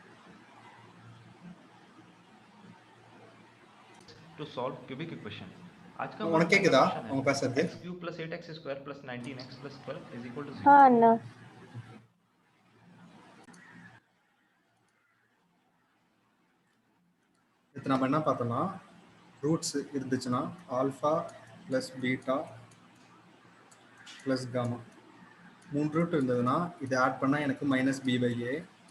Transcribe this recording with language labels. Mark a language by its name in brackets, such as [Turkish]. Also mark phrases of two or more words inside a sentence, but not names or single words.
[English] To solve cubic equation, [Hindi] आज का [Tamil] உனக்கு [Hindi] पहला [Tamil] கேக்குதா [Hindi] क्वेश्चन [Tamil] அவங்க [Hindi] है [Tamil] பேசுறது? [English] x³ + 8x² + 19x + 12 = 0. [Hindi] हाँ अण्णा [Tamil] இது நம்ம என்ன பார்த்தோம்னா ரூட்ஸ் இருந்துச்சுன்னா [English] alpha plus beta plus gamma [Tamil] 3 ரூட் இருந்ததுன்னா இதை ஆட் பண்ணால் எனக்கு [English] minus b by a.